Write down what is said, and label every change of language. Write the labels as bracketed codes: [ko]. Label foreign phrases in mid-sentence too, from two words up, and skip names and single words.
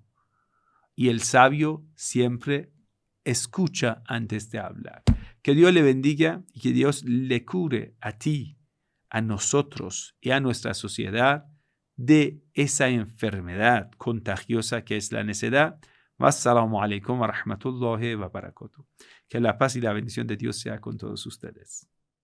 [es] Y el sabio siempre escucha antes de hablar. Que Dios le bendiga y que Dios le cure a ti, a nosotros y a nuestra sociedad de esa enfermedad contagiosa que es la necedad. [ar] والسلام عليكم ورحمة الله وبركاته. [es] Que la paz y la bendición de Dios sea con todos ustedes.